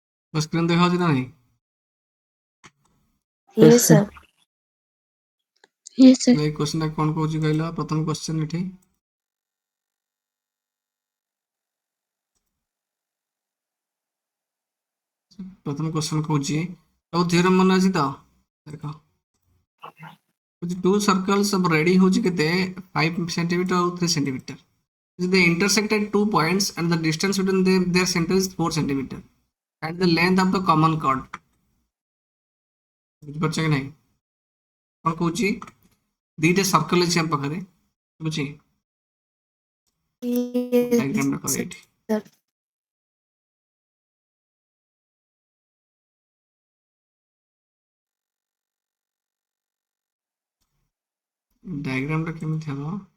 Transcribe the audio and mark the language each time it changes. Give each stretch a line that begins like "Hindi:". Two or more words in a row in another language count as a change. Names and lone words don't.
Odia: ମୋ ସ୍କ୍ରିନ୍ ଦେଖାଯାଉଛି ନା ନାହିଁ?
English: Yes, sir. Yes, sir.
Odia: ଏଇ କ୍ୱେଶ୍ଚିନ୍ ଟା କ'ଣ କହୁଛି କହିଲ? ପ୍ରଥମ କ୍ୱେଶ୍ଚିନ୍ ଏଠି ପ୍ରଥମ କ୍ୱେଶ୍ଚିନ୍ କହୁଛି ସବୁ ଥିଓରମ୍ ମନେ ଅଛି ତ? ଦେଖ
English: two circles of radius
Odia: ହଉଛି କେତେ 5 cm ଆଉ 3 cm.
English: They intersect at 2 points and the distance between their center is 4 cm. And the length of the common chord.
Odia: ବୁଝିପାରୁଛ କି ନାହିଁ? କ'ଣ କହୁଛି? ଦିଟା ସର୍କଲ ଅଛି ଆମ ପାଖରେ, ବୁଝି ଡାଇଗ୍ରାମ ଟା କର
English: Yes,
Odia: ଏଇଠି।
English: sir.
Odia: ଡାଇଗ୍ରାମ ଟା କେମିତି ହବ?